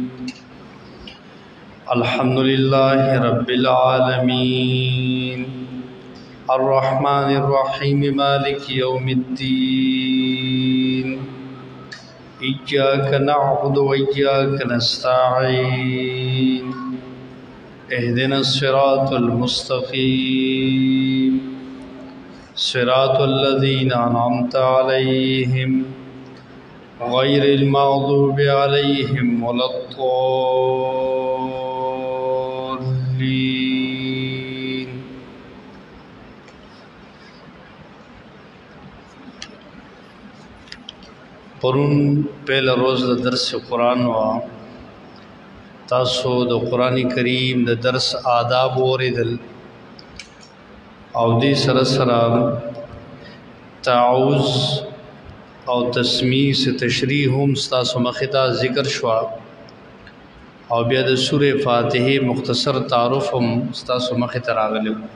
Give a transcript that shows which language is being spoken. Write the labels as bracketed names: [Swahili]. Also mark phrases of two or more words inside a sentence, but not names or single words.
[Arabic] الحمد لله رب العالمين الرحمن الرحيم مالك يوم الدين إياك نعبد وإياك نستعين اهدنا الصراط المستقيم صراط الذين أنعمت عليهم غير المغضوب عليهم ولا [Pashto] الضالين پرون [Urdu] پہلا روز [Pashto] درس قرآن وا تاسو د قرآن کریم د درس آداب اوریدل او دې سره سره تعوذ او تسمیع سے تشریح هم ستاسو مخې ته ذکر شوا او بیا د سورې فاتحه مختصر تعارف هم ستاسو مخې ته راغلی